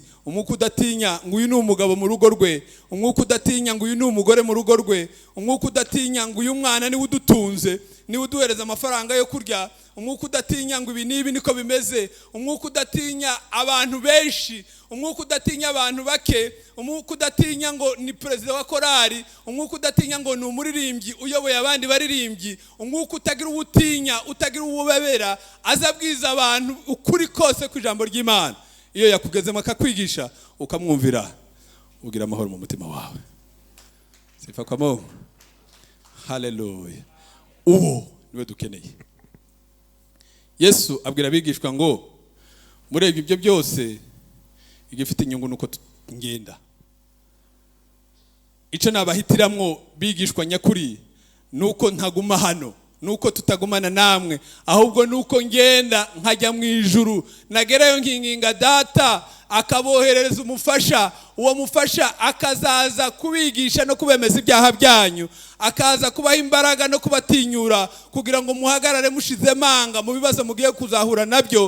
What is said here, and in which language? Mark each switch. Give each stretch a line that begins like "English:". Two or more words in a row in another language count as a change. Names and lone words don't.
Kinyarwanda: umwuka udatinya ngo uyu ni umugabo mu rugo rwe, umwuka udatinya ngo uyu ni umugore mu rugo rwe, umwuka udatinya ngo uyu mwana niwe udutunze, niwe uduhereza amafaranga yo kurya, umwuka udatinya ngo ibi nibi niko bimeze, umwuka udatinya abantu benshi, umwuka udatinya abantu bake, umwuka udatinya ngo ni perezida wa korari, umwuka udatinya ngo ni umuririmbyi uyoboye abandi baririmbyi, umwuka utagira uwutinya, utagira uwubabera, azabwiza abantu ukuri kose ku ijambo ry'Imana. Iyo yakugezemo akakwigisha ukamwumvira, ugira amahoro mu mutima wawe.
Swahili: Sifa kwa Mungu.
Kinyarwanda: Haleluya. Uwo niwe dukeneye. Yesu abwira abigishwa ngo murebye ibyo byose igifite inyungu nuko ngenda. Ico nabahitiramwo bigishwa nyakuri nuko ntaguma hano, nuko tutagumana namwe, ahubwo nuko ngenda nkajya mu ijuru, nagerayo nkinginga Data akaboherereza umufasha, uwo mufasha akazaza kubigisha no kubemeza ibyaha byanyu, akaza kubaha imbaraga no kubatinyura, kugira ngo muhagarare mushize manga mu bibazo mugiye kuzahura nabyo.